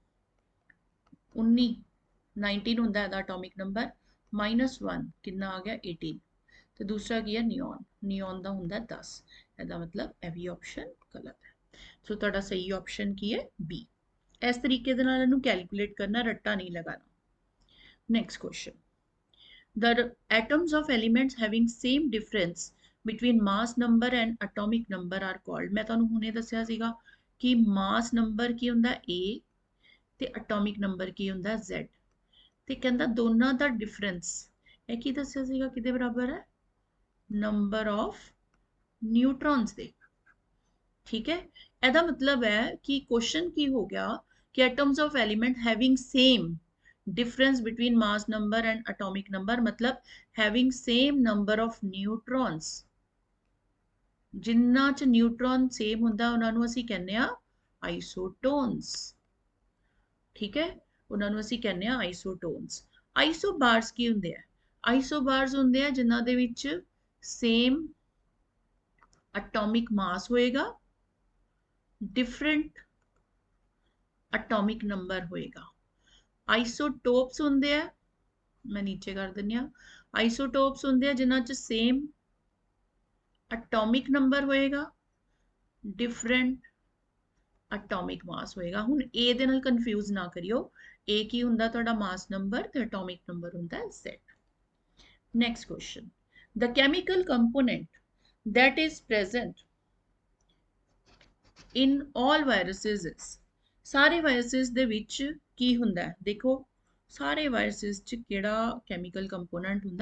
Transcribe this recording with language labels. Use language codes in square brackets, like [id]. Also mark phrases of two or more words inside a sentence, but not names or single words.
[pa] 19 ਹੁੰਦਾ ਇਹਦਾ [en] atomic number [pa] -1 ਕਿੰਨਾ ਆ ਗਿਆ 18 ਤੇ ਦੂਸਰਾ ਕੀ ਹੈ ਨਿਓਨ ਦਾ ਹੁੰਦਾ 10 ਇਹਦਾ ਮਤਲਬ ਇਹ ਵੀ ਆਪਸ਼ਨ ਗਲਤ ਹੈ ਸੋ ਤੁਹਾਡਾ ਸਹੀ ਆਪਸ਼ਨ ਕੀ ਹੈ B ਇਸ ਤਰੀਕੇ ਦੇ ਨਾਲ ਇਹਨੂੰ ਕੈਲਕੂਲੇਟ ਕਰਨਾ ਰੱਟਾ ਨਹੀਂ ਲਗਾਣਾ [en] next question the atoms of elements having same difference between mass number and atomic number are called ਮੈਂ [pa] ਤੁਹਾਨੂੰ ਹੁਣੇ ਦੱਸਿਆ ਸੀਗਾ ਕਿ [en] mass number [pa] ਕੀ ਹੁੰਦਾ A ਤੇ [en] atomic number [pa] ਕੀ ਹੁੰਦਾ Z ਤੇ ਕਹਿੰਦਾ ਦੋਨਾਂ ਦਾ ਡਿਫਰੈਂਸ ਇਹ ਕੀ ਦੱਸਿਆ ਸੀਗਾ ਕਿਹਦੇ ਬਰਾਬਰ ਹੈ [en] number of neutrons [pa] ਦੇ ਠੀਕ ਹੈ ਇਹਦਾ ਮਤਲਬ ਹੈ ਕਿ ਕੁਐਸਚਨ ਕੀ ਹੋ ਗਿਆ ਕਿ [en] atoms of element having same difference between mass number and atomic number [pa] मतलब [en] having same number of neutrons [pa] ਜਿਨ੍ਹਾਂ ਚ ਨਿਊਟ੍ਰੌਨ ਸੇਮ ਹੁੰਦਾ ਉਹਨਾਂ ਨੂੰ ਅਸੀਂ ਕਹਿੰਦੇ ਆ ਆਈਸੋਟੋਨਸ ਠੀਕ ਹੈ, ਉਹਨਾਂ ਨੇ ਅਸੀਂ ਕਹਿੰਦੇ ਆ ਆਈਸੋਟੋਨਸ। ਆਈਸੋਬਾਰਸ ਕੀ ਹੁੰਦੇ ਆ? ਆਈਸੋਬਾਰਸ ਹੁੰਦੇ ਆ ਜਿਨ੍ਹਾਂ ਦੇ ਵਿਚ [en] same atomic mass [pa] ਹੋਏਗਾ, [en] different atomic number [pa] ਹੋਏਗਾ। ਆਈਸੋਟੋਪਸ ਹੁੰਦੇ ਆ, ਮੈਂ ਨੀਚੇ ਕਰ ਦਿੰਦੀ ਆ, ਆਈਸੋਟੋਪਸ ਹੁੰਦੇ ਆ ਜਿਨ੍ਹਾਂ ਚ [en] same atomic number [pa] ਹੋਏਗਾ, [en] different atomic mass [pa] ਹੋਏਗਾ। ਹੁਣ ਏ ਦੇ ਨਾਲ ਕਨਫਿਊਜ਼ ਨਾ ਕਰਿਓ, ਏ ਕੀ ਹੁੰਦਾ ਤੁਹਾਡਾ [en] mass number [pa] ਤੇ [en] atomic number [pa] ਹੁੰਦਾ ਹੈ Z। [en] next question, the chemical component that is present in all viruses is, [pa] ਸਾਰੇ ਵਾਇਰਸਸ ਦੇ ਵਿਚ ਕੀ ਹੁੰਦਾ ਹੈ? ਦੇਖੋ ਸਾਰੇ ਵਾਇਰਸਸ ਚ ਕਿਹੜਾ [en] chemical component [pa] ਹੁੰਦਾ?